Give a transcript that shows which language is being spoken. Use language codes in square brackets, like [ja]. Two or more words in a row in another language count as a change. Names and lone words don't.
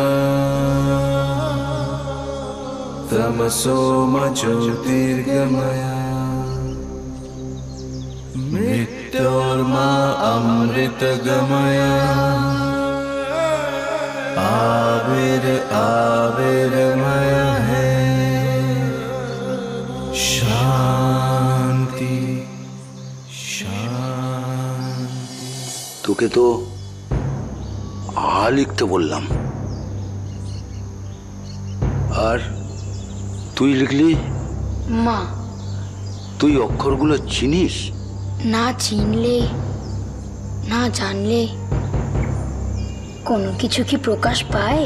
[sa] तमसो मा ज्योतिर्गमया मृत्योर्मा अमृतगमया आविर आविर्मय है शांति शांति। [bn] তোকে তো লিখতে বললাম, আর তুই লিখলি। মা, তুই অক্ষরগুলো চিনিস? না চিনলে না জানলে কোনো কিছু কি প্রকাশ পায়?